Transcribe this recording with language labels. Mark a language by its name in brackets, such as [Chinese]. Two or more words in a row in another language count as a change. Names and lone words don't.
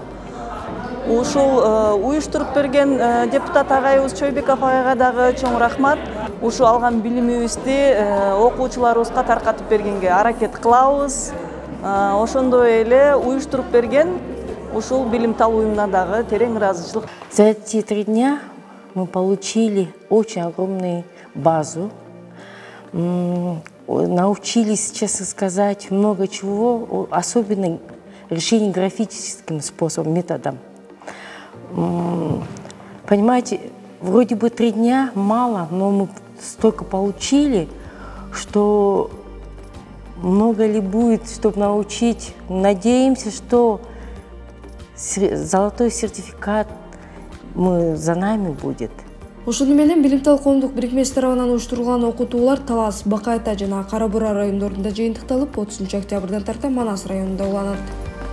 [Kyrgyz] Ушул уюштуруп берген депутат агайыбыз Чойбеков агайга дагы чоң рахмат. Ушул алган билимибизди окуучуларыбызга таркатып бергенге аракет кылабыз. Ошондой эле уюштуруп берген ушул Билимтал уюмуна дагы терең ыраазычылык. [Russian] За эти 3 дня мы получили очень огромную базу, научились, честно сказать, много чего, особенно решение графическим способом, методом. Понимаете, вроде бы 3 дня мало, но мы столько получили, что много ли будет, чтобы научить. Надеемся, что золотой сертификат за нами будет. [Kyrgyz] Ошону менен Билимтал коомдук бирикмеси тарабынан уюштурулган окутуулар Талас, Бакайта жана Кара Бура райондорунда жыйынтыкталып, 30 октябрдан тарта Манас районунда уланат.